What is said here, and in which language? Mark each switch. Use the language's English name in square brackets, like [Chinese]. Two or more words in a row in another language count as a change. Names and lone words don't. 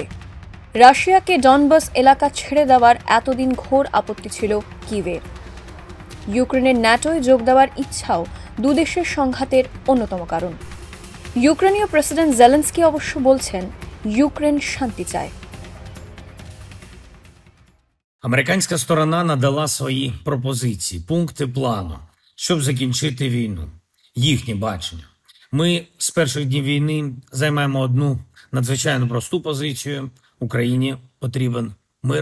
[Bangla] রাশিয়াকে ডনবাস এলাকা ছেড়ে দেওয়ার এতদিন ঘোর আপত্তি ছিল কিভের। ইউক্রেনের ন্যাটোয় যোগ দেওয়ার ইচ্ছাও দুদেশের সংঘাতের অন্যতম কারণ। ইউক্রেনীয় প্রেসিডেন্ট জেলেনস্কি অবশ্য বলছেন ইউক্রেন শান্তি চায়। [Ukrainian] Американська сторона надала свої пропозиції, пункти плану, щоб закінчити війну. Їхнє бачення. Ми з перших днів війни займаємо одну надзвичайно просту позицію. Україні потрібен мир.